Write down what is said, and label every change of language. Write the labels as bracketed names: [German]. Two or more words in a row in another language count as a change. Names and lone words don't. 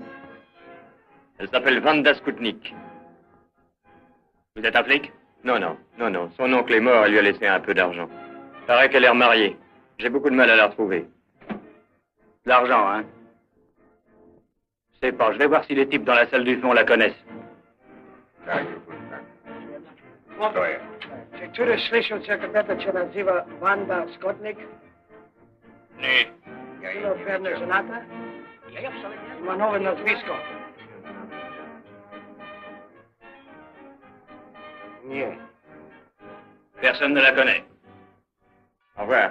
[French] Elle s'appelle Vanda Skutnik. Vous êtes un flic? Non, non, non, non. Son oncle est mort, elle lui a laissé un peu d'argent. Paraît qu'elle est remariée. J'ai beaucoup de mal à la retrouver. De l'argent, hein? Je sais pas, je vais voir si les types dans la salle du fond la connaissent. [Polish] Czy któryś słyszał, co kobieta się nazywa Wanda Skutnik? Nie. Ino pewnie żonata? Ma nowe nazwisko. Nie. [French] Personne ne la connaît. Au revoir.